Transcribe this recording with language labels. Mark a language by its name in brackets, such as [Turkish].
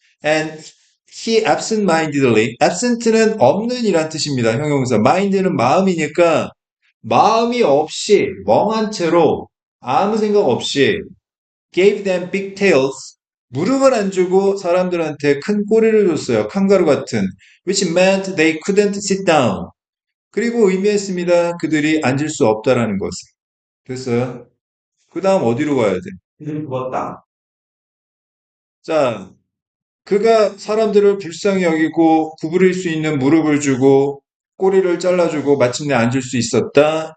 [English] And he absent-mindedly [Korean] absent는 없는 이란 뜻입니다. 형용사. mind는 마음이니까 마음이 없이 멍한 채로 아무 생각 없이 [English] gave them big tails. [Korean] 무릎을 안 주고 사람들한테 큰 꼬리를 줬어요. 칸가루 같은. [English] which meant they couldn't sit down. [Korean] 그리고 의미했습니다. 그들이 앉을 수 없다라는 것을. 됐어요? 그 다음 어디로 가야 돼? 그는 죽었다. 자, 그가 사람들을 불쌍히 여기고 구부릴 수 있는 무릎을 주고 꼬리를 잘라주고 마침내 앉을 수 있었다.